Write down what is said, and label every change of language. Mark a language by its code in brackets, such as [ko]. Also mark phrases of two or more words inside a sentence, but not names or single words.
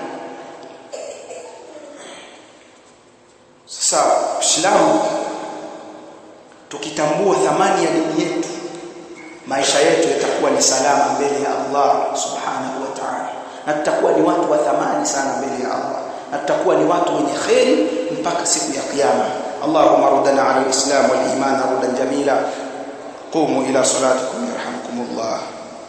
[sw] Sasa Uislamu tukitambua thamani ya dini yetu, maisha yetu yatakuwa ni salama mbele ya Allah [ar] سبحانه وتعالى, [sw] na tutakuwa ni watu wa thamani sana mbele ya Allah, na tutakuwa ni watu wenye khairi mpaka siku ya kiyama. [ar] اللهم ردنا إلى الإسلام والإيمان ردا جميلا. قوموا إلى صلاتكم يرحمكم الله.